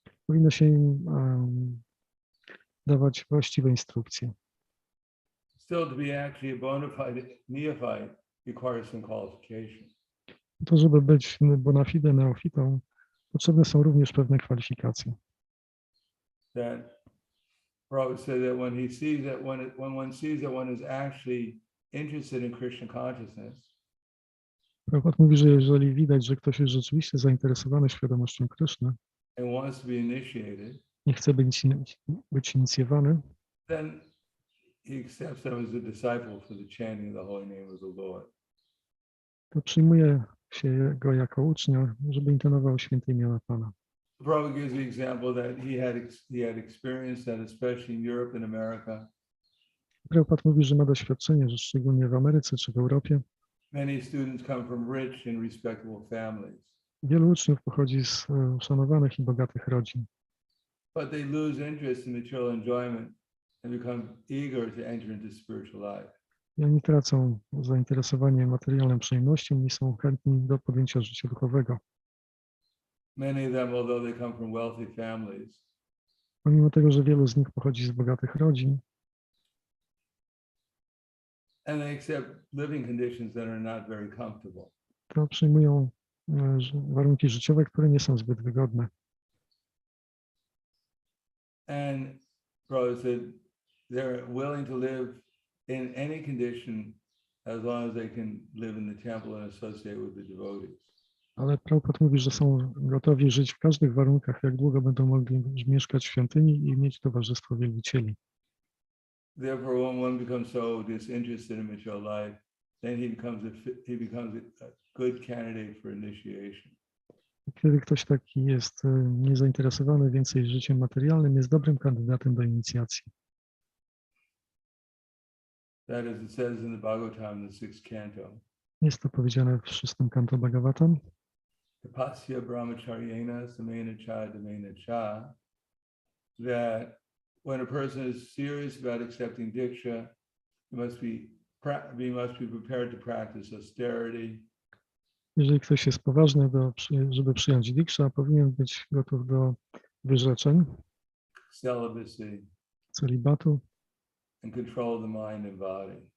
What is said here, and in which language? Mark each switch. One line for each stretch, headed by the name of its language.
Polish: powinno się im dawać właściwe instrukcje.
English: Still, to be actually a bona fide neophyte requires some qualification.
Polish: To, żeby być bona fide neofitą, potrzebne są również pewne kwalifikacje.
English: That Prabhupada said that when he sees that when one sees that one is actually interested in Krishna consciousness,
Polish: Prabhupada mówi, że jeżeli widać, że ktoś jest rzeczywiście zainteresowany świadomością Kryszny
English: and wants to be initiated,
Polish: i chce być inicjowany,
English: then he accepts them as a disciple for the chanting of the holy name of the Lord.
Polish: to przyjmuje się go jako ucznia, żeby intonował święte imiona Pana.
English: Prabhupada gives the example that he had experienced that, especially in Europe and America.
Polish: Prabhupada mówi, że ma doświadczenie, że szczególnie w Ameryce czy w Europie
English: Many students come from rich and respectable families,
Polish: wielu uczniów pochodzi z uszanowanych i bogatych rodzin,
English: but they lose interest in material enjoyment and become eager to enter into spiritual life.
Polish: i oni tracą zainteresowanie materialną przyjemnością i są chętni do podjęcia życia duchowego.
English: Many of them, although they come from wealthy families,
Polish: Pomimo tego, że wielu z nich pochodzi z bogatych rodzin,
English: and they accept living conditions that are not very comfortable.
Polish: to przyjmują warunki życiowe, które nie są zbyt wygodne.
English: And Prabhupada said they're willing to live in any condition as long as they can live in the temple and associate with the devotees.
Polish: Ale Prabhupada mówi, że są gotowi żyć w każdych warunkach, jak długo będą mogli mieszkać w świątyni i mieć towarzystwo wielbicieli.
English: Therefore, when one becomes so disinterested in material life, then he becomes a good candidate for initiation.
Polish: Kiedy ktoś taki jest niezainteresowany więcej życiem materialnym, jest dobrym kandydatem do inicjacji.
English: That is, it says in the Bhagavatam, the 6th canto.
Polish: Jest to powiedziane w 6. kanto Bhagavatam.
Sanskrit: Tapasya brahmacharyena samena cha damena cha,
English: that when a person is serious about accepting diksha, he must be prepared to practice austerity.
Polish: Jeżeli ktoś jest poważny, żeby przyjąć diksha, powinien być gotów do wyrzeczeń,
English: Celibacy,
Polish: celibatu,
English: and control of the mind and body.